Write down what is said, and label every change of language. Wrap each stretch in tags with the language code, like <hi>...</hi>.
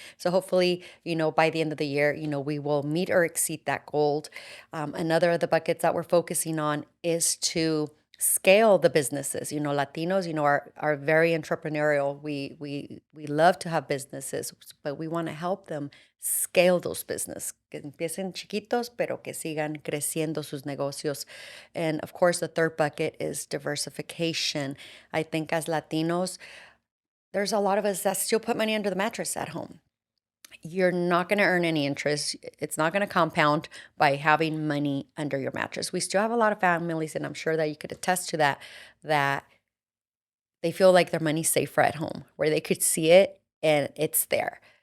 <en>So hopefully, by the end of the year, we will meet or exceed that goal. Another of the buckets that we're focusing on is to scale the businesses. Latinos, are very entrepreneurial. We love to have businesses, but we want to help them scale those businesses.</en> <es>Que empiecen chiquitos, pero que sigan creciendo sus negocios.</es> <en>And of course, the third bucket is diversification. I think as Latinos, there's a lot of us that still put money under the mattress at home. You're not going to earn any interest. It's not going to compound by having money under your mattress. We still have a lot of families, and I'm sure that you could attest to that, that they feel like their money's safer at home, where they could see it and it's there.</en>